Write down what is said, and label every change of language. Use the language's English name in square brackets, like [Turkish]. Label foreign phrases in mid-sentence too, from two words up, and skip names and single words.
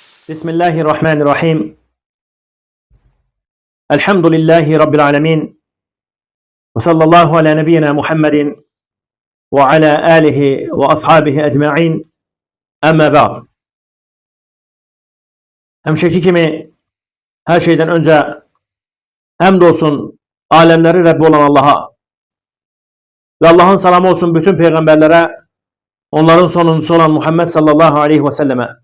[Arabic] بسم الله الرحمن الرحيم. الحمد لله رب العالمين، وصلى الله على نبينا محمد وعلى آله وأصحابه أجمعين. أما بعد. [Turkish] Hemşeki kimi her şeyden önce hamdolsun alemleri Rabbi olan Allah'a ve Allah'ın selamı olsun bütün peygamberlere, onların sonuncusu olan Muhammed [Arabic] صلى الله عليه وسلم.